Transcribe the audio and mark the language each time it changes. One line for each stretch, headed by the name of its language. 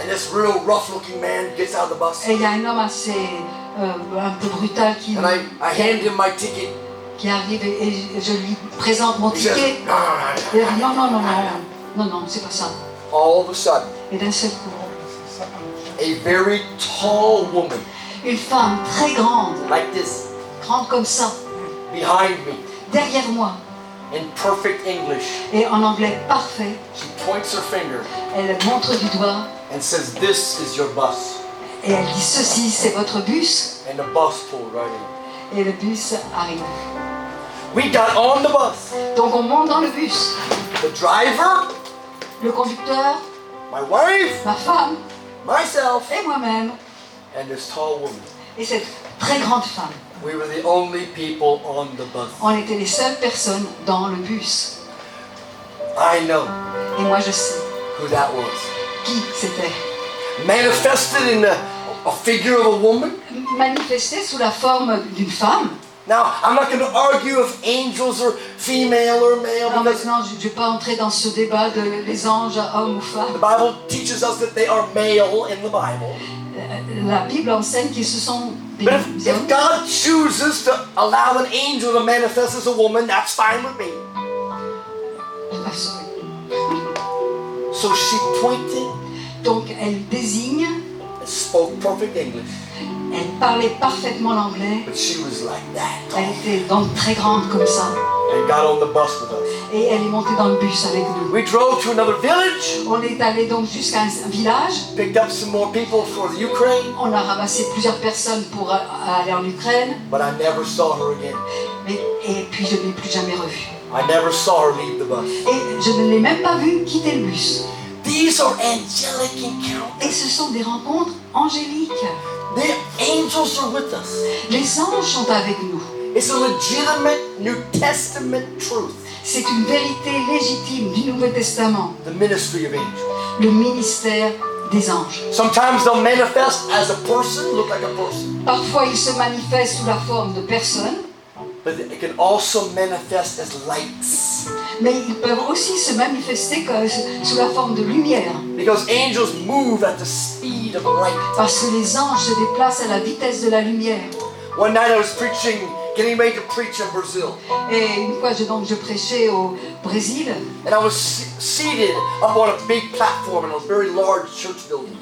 English: and this real rough-looking man gets out of the bus.
French: Et il y a un homme assez un peu brutal qui
English: And I hand him my ticket.
French: arrive et je lui présente mon
English: He says,
French: ticket.
English: no,
French: Et il dit, non, c'est pas ça.
English: All of a sudden,
French: Et d'un seul coup,
English: a very tall woman,
French: une femme très grande,
English: like this,
French: grande comme ça,
English: behind me,
French: derrière moi,
English: in perfect English,
French: et en anglais parfait,
English: she points her finger
French: elle montre du doigt
English: and says, this is your bus.
French: et elle dit ceci, c'est votre bus.
English: And the bus pulled right in.
French: Et le bus arrive.
English: We got on the bus.
French: Donc on monte dans le bus.
English: The driver,
French: Le conducteur,
English: my wife,
French: ma femme
English: myself,
French: et moi-même
English: and this tall woman.
French: et cette très grande femme.
English: We were the only people on the bus.
French: On était les seules personnes dans le bus.
English: I know
French: Et moi je sais
English: who that was.
French: qui c'était.
English: Manifested in a figure of a woman.
French: Manifesté sous la forme d'une femme.
English: Now, I'm not going to argue if angels are female or male
French: Alors
English: because
French: maintenant, je ne vais pas entrer dans ce débat de les anges, hommes ou
English: the
French: femmes.
English: Bible teaches us that they are male in the Bible.
French: La Bible enseigne qu'ils se sont des
English: But if
French: hommes.
English: God chooses to allow an angel to manifest as a woman, that's fine with me. So she pointed
French: Donc elle désigne,
English: and spoke perfect English,
French: elle parlait parfaitement l'anglais.
English: but she was like that
French: Elle
English: tall,
French: était donc très grande comme ça.
English: and got on the bus with us.
French: Et elle est montée dans le bus avec nous.
English: We drove to another village,
French: On est allé donc jusqu'à un village.
English: picked up some more people for the Ukraine,
French: On a ramassé plusieurs personnes pour aller en Ukraine.
English: but I never saw her again.
French: Et puis je ne l'ai plus jamais revue.
English: I never saw her leave the bus.
French: Et je ne l'ai même pas vu quitter le bus.
English: These are angelic encounters.
French: Et ce sont des rencontres angéliques.
English: The angels are with us.
French: Les anges sont avec nous.
English: It's a legitimate New Testament truth.
French: C'est une vérité légitime du Nouveau Testament,
English: The ministry of angels.
French: le ministère des anges.
English: Sometimes they'll manifest as a person, look like a person.
French: Parfois, ils se manifestent sous la forme de personnes,
English: But it can also manifest as lights.
French: mais ils peuvent aussi se manifester sous la forme de lumière,
English: Because angels move at the speed of light.
French: parce que les anges se déplacent à la vitesse de la lumière.
English: One night I was getting ready to preach in Brazil.
French: Et une fois, je prêchais au Brésil,
English: And I was seated up on a big platform in a very large church building.